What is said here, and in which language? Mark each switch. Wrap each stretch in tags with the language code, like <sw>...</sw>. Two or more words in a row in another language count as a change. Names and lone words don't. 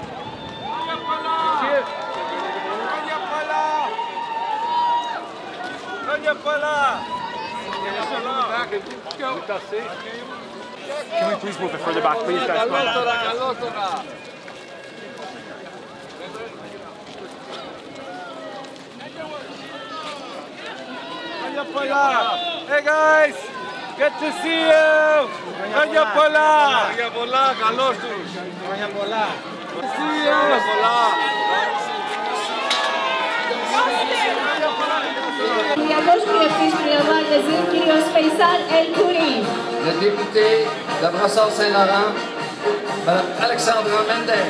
<en>Can we please move it further back, please, guys? Hey guys, good to see you.</en> <el>Χρόνια πολλά. Χρόνια πολλά, καλώς τους. Χρόνια πολλά. Χρόνια πολλά. Υπουργός Βουλευτής του Λεβάντεζη, κύριος Φεϊσάλ Ελ-Κουρί.</el> <fr>Le député de Brassard-Saint-Laurent, Madame Alexandra Mendes.</fr>